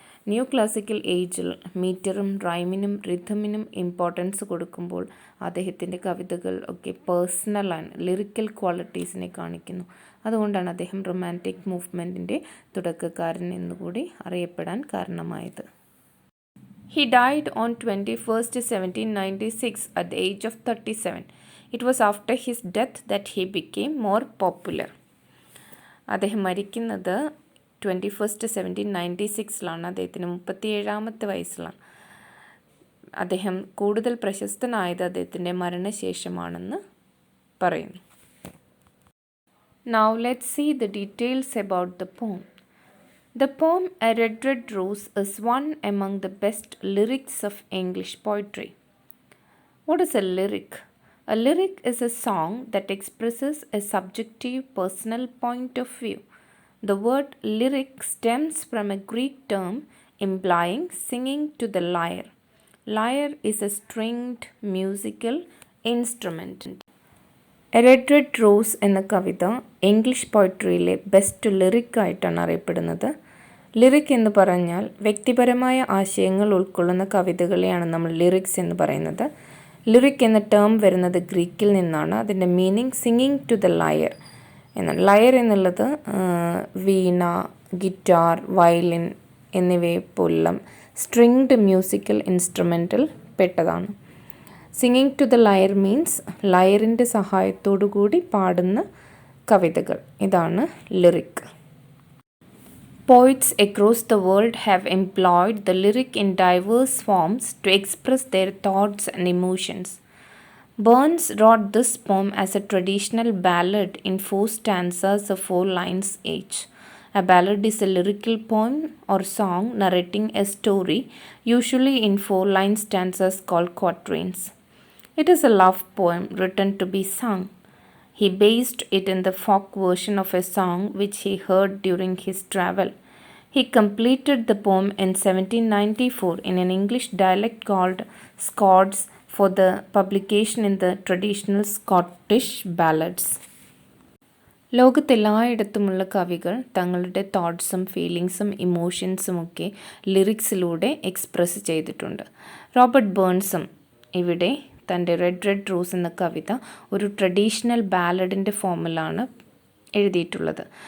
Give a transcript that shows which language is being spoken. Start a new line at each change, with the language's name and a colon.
Malayalam: New classical ഏജിൽ മീറ്ററും റൈമിനും റിഥമിനും importance കൊടുക്കുമ്പോൾ അദ്ദേഹത്തിൻ്റെ കവിതകൾ ഒക്കെ പേഴ്സണലാണ്, ലിറിക്കൽ ക്വാളിറ്റീസിനെ കാണിക്കുന്നു. അതുകൊണ്ടാണ് അദ്ദേഹം റൊമാൻറ്റിക് മൂവ്മെൻറ്റിൻ്റെ തുടക്കക്കാരൻ എന്നുകൂടി അറിയപ്പെടാൻ കാരണമായത്.
English: He died on 21st 1796 at the age of 37. It was after his death that he became more popular.
Malayalam: അദ്ദേഹം മരിക്കുന്നത് 21st 1796 അദ്ദേഹത്തിന് 37-ാമത്തെ വയസ്സിലാണ്. അദ്ദേഹം കൂടുതൽ പ്രശസ്തനായത് അദ്ദേഹത്തിൻ്റെ മരണശേഷമാണെന്ന് പറയുന്നു.
English: Now let's see the details about the poem. The poem A Red Red Rose is one among the best lyrics of English poetry. What is a lyric? A lyric is a song that expresses a subjective personal point of view. The word lyric stems from a Greek term implying singing to the lyre. Lyre is a stringed musical instrument.
Malayalam: A red red rose എന്ന കവിത English പോയട്രിയിലെ best lyric ആയിട്ടാണ് അറിയപ്പെടുന്നത്. Lyric എന്ന് പറഞ്ഞാൽ വ്യക്തിപരമായ ആശയങ്ങൾ ഉൾക്കൊള്ളുന്ന കവിതകളെയാണ് നമ്മൾ lyrics എന്ന് പറയുന്നത്. ലിറിക് എന്ന ടേം വരുന്നത് ഗ്രീക്കിൽ നിന്നാണ്. അതിൻ്റെ meaning
English: singing to the lyre
Malayalam: എന്നാണ്. ലയർ എന്നുള്ളത് വീണ, ഗിറ്റാർ, വയലിൻ എന്നിവയെ പോലുള്ള സ്ട്രിങ്ഡ് മ്യൂസിക്കൽ ഇൻസ്ട്രുമെൻറ്റിൽ പെട്ടതാണ്.
English: singing to the lyre means
Malayalam: ലയറിൻ്റെ സഹായത്തോടു കൂടി പാടുന്ന കവിതകൾ. ഇതാണ് lyric.
English: Poets across the world have employed the lyric in diverse forms to express their thoughts and emotions. Burns wrote this poem as a traditional ballad in 4 stanzas of 4 lines each. A ballad is a lyrical poem or song narrating a story, usually in 4-line stanzas called quatrains. It is a love poem written to be sung. He based it in the folk version of a song which he heard during his travel. He completed the poem in 1794 in an English dialect called Scots for the publication in the traditional Scottish ballads.
Malayalam: ലോകത്തെല്ലായിടത്തുമുള്ള കവികൾ തങ്ങളുടെ തോട്ട്സും ഫീലിങ്സും ഇമോഷൻസും ഒക്കെ ലിറിക്സിലൂടെ express ചെയ്തിട്ടുണ്ട്. Robert ബേൺസും ഇവിടെ തൻ്റെ red red rose എന്ന കവിത ഒരു traditional ബാലഡിൻ്റെ ഫോമിലാണ് എഴുതിയിട്ടുള്ളത്.